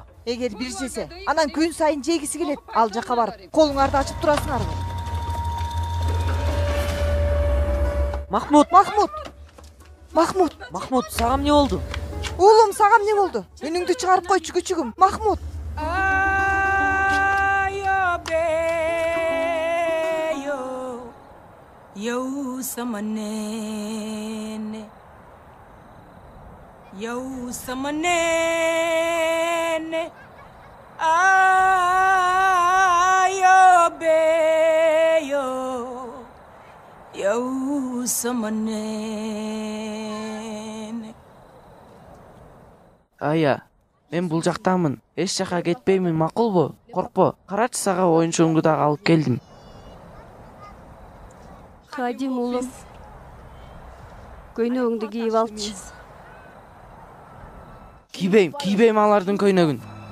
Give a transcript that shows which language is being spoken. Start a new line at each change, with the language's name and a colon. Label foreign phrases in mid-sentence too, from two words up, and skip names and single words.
Kyrgyz: Эгер бир жесе, анан күн сайын жегиси келет. Ал жака барып, колуңарды ачып турасыңарбы? Махмуд, сага эмне болду? Уулум, сага эмне болду? Үнүңдү чыгарып койчу күчүгүм. Махмуд. Yau sama nene ayo beyo yau sama nene Ая, мен бул жактамын. Эч жака кетпеймин, макулбу? Коркпо. Карачы, сага оюнчугуңду дагы алып келдим. Хадим улум, көйнөгүңдү кийип алчы. Кийбейм алардын көйнөгүн.